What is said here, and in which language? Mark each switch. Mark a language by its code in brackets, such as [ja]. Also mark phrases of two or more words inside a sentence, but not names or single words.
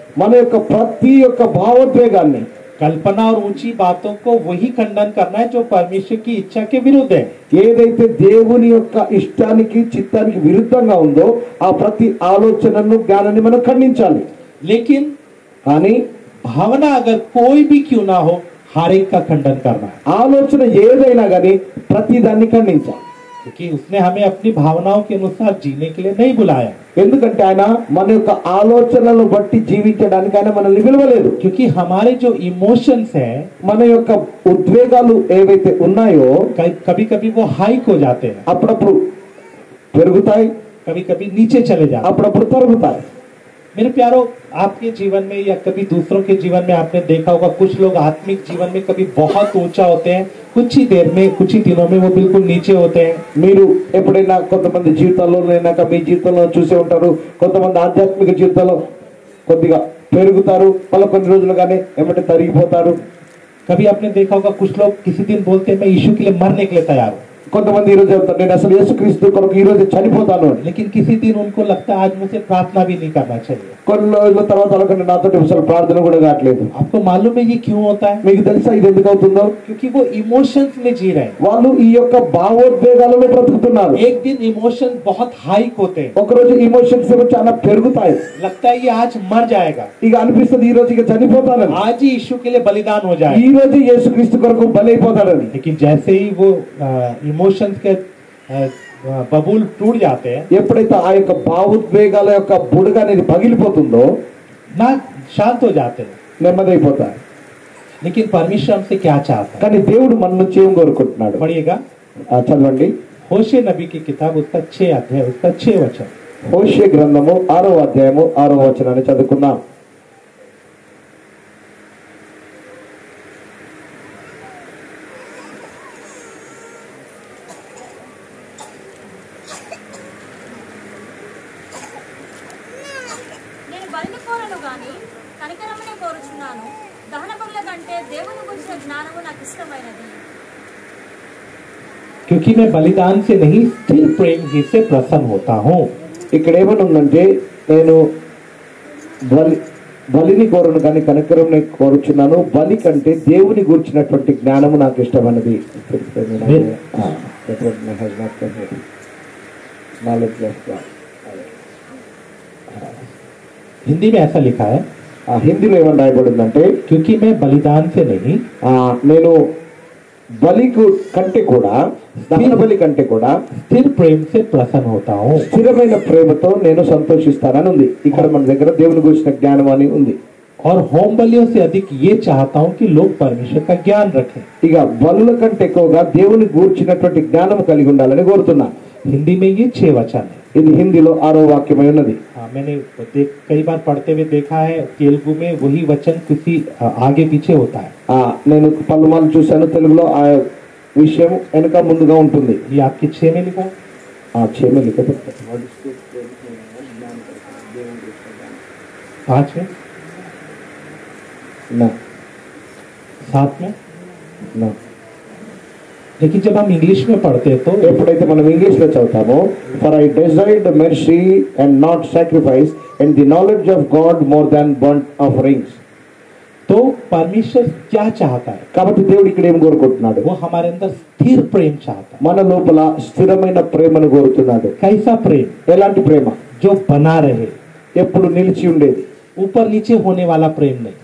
[te] మన యొక్క ప్రతి యొక్క భావోద్వేగాన్ని, [hi] कल्पना और ऊंची बातों को वही खंडन करना है जो परमेश्वर की इच्छा के विरुद्ध है। [te] ఏదైతే దేవుని యొక్క ఇష్టానికి చిత్తానికి విరుద్ధంగా ఉందో ఆ ప్రతి ఆలోచనను జ్ఞానాన్ని మనం ఖండించాలి. [hi] लेकिन [te] కానీ [hi] भावना अगर कोई भी क्यों ना हो, हर एक का खंडन करना है, [te] ఆలోచన ఏదైనా కానీ ప్రతి దాన్ని ఖండించాలి. [hi] क्योंकि उसने हमें अपनी भावनाओं के अनुसार जीने के लिए नहीं बुलाया। [te] ఎందుకంటే ఆయన మన యొక్క ఆలోచనలను బట్టి జీవించడానికి ఆయన మనల్ని పిలవలేదు. [hi] क्योंकि हमारे जो इमोशंस हैं [te] మన యొక్క ఉద్వేగాలు ఏవైతే ఉన్నాయో [hi] कभी कभी वो हाइक हो जाते हैं, [te] అప్పుడప్పుడు పెరుగుతాయి, [hi] कभी कभी नीचे चले जाते हैं। [te] అప్పుడప్పుడు తరుగుతాయి. [hi] मेरे प्यारो, आपके जीवन में या कभी दूसरों के जीवन में आपने देखा होगा कुछ लोग आत्मिक जीवन में कभी बहुत ऊंचा होते हैं, कुछ ही देर में, कुछ ही दिनों में वो बिल्कुल नीचे होते हैं। [te] మీరు ఎప్పుడైనా కొంతమంది జీవితాల్లో లేనాక మీ జీవితంలో చూసే ఉంటారు, కొంతమంది ఆధ్యాత్మిక జీవితంలో కొద్దిగా పెరుగుతారు, మళ్ళీ కొన్ని రోజులుగానే ఏమంటే తరిగిపోతారు. [hi] कभी आपने देखा होगा कुछ लोग किसी दिन बोलते हैं मैं यीशु के लिए मरने के लिए तैयार हूँ। [te] కొంతమంది ఈ రోజు చెప్తారు నేను అసలు యేసుక్రీస్తు కొరకు ఈ రోజు చనిపోతాను అని. [hi] लेकिन किसी दिन उनको लगता है आज मुझे प्रार्थना भी नहीं करना चाहिए। [te] కొన్ని రోజుల తర్వాత వాళ్ళకంటే నాతో అసలు ప్రార్థన కూడా కావట్లేదు. [hi] आपको मालूम है ये क्यों होता है? [te] మీకు తెలుసా ఇది ఎందుకు అవుతుందో? [hi] क्योंकि वो इमोशंस में जी रहे हैं। [te] వాళ్ళు ఈ యొక్క భావోద్వేగాలలో బ్రతుకుతున్నారు. [hi] एक दिन इमोशंस बहुत हाइक होते हैं, [te] ఒక రోజు ఇమోషన్స్ ఏమో చాలా పెరుగుతాయి. [hi] लगता है ये आज मर जाएगा, [te] ఇక అనిపిస్తుంది ఈ రోజు ఇక చనిపోతానని, [hi] आज ही यीशु के लिए बलिदान हो जाएगा। [te] ఈ రోజు యేసుక్రీస్తు కొరకు బలైపోతాడని. [hi] लेकिन जैसे ही वो इमोशंस के बबूल टूट जाते हैं, [te] ఎప్పుడైతే ఆ యొక్క భావోద్వేగాల యొక్క బుడగ అనేది పగిలిపోతుందో [hi] ना शांत हो जाते हैं। [te] నెమ్మదైపోతారు. [hi] लेकिन परमेश्वर हमसे क्या चाहता है? [te] కానీ దేవుడు మన నుంచి ఏం కోరుకుంటున్నాడు? [hi] पढ़िएगा [te] చదవండి. [hi] होशे नबी की किताब उसका 6 अध्याय उसका 6 वचन। [te] హోషే గ్రంథము 6వ అధ్యాయము 6వ వచనాన్ని చదువుకుందాం. నేను బలిని కోరను గాని కనికరమునే కోరుచున్నాను. దహన బలుల కంటే దేవుని గురించిన జ్ఞానము నాకు ఇష్టమైనది. [hi] क्योंकि मैं बलिदान से नहीं स्थिर प्रेम ही से प्रसन्न होता हूँ। [te] ఇక్కడ ఏమని ఉందంటే నేను బలిని కోరను కానీ కనికరంని కోరుచున్నాను. బలి కంటే దేవుని గురించినటువంటి జ్ఞానము నాకు ఇష్టమైనది. [hi] हिंदी में ऐसा लिखा है, [te] హిందీలో ఏమని రాయబడిందంటే [hi] क्योंकि मैं बलिदान से नहीं [te] నేను బలికు కంటే కూడా దహన బలి కంటే కూడా [hi] स्थिर प्रेम से प्रसन्न होता हूँ। [te] స్థిరమైన ప్రేమతో నేను సంతోషిస్తానని ఉంది. ఇక్కడ మన దగ్గర దేవుని గురించిన జ్ఞానం అని ఉంది. [hi] और होम बलियों से अधिक ये चाहता हूँ कि लोग परमेश्वर का ज्ञान रखें। [te] ఇక బలుల కంటే ఎక్కువగా దేవుని గూర్చినటువంటి జ్ఞానం కలిగి ఉండాలని కోరుతున్నా. [hi] हिंदी में ये 6 वचन है। [te] ఇది హిందీలో 6వ వాక్యమై ఉన్నది. [hi] मैंने कई बार पढ़ते हुए देखा है, तेलुगु में वही वचन किसी आगे पीछे होता है। నేను పలుమార్లు చూశాను, తెలుగులో ఆ విషయం వెనక ముందుగా ఉంటుంది. ये आपके 6 में लिखा है। 6 में लिखा था. 5 में, ना 7 में। ना लेकिन जब हम इंग्लिश में पढ़ते हैं तो [te] ఎప్పుడైతే మనం ఇంగ్లీష్ లో చదువుతామో [en] For I desired mercy and not sacrifice and the knowledge of God more than burnt offerings. [hi] तो परमेश्वर क्या चाहता है? [te] కాబట్టి దేవుడు ఇక్కడ ఏం కోరుకుంటున్నాడు? [hi] वो हमारे अंदर स्थिर प्रेम चाहता है। [te] మన లోపల స్థిరమైన ప్రేమను కోరుతున్నాడు. [hi] कैसा प्रेम? [te] ఎలాంటి ప్రేమ? [hi] जो बना रहे, [te] ఎప్పుడు నిలిచి ఉండేది, [hi] ऊपर नीचे होने वाला प्रेम नहीं,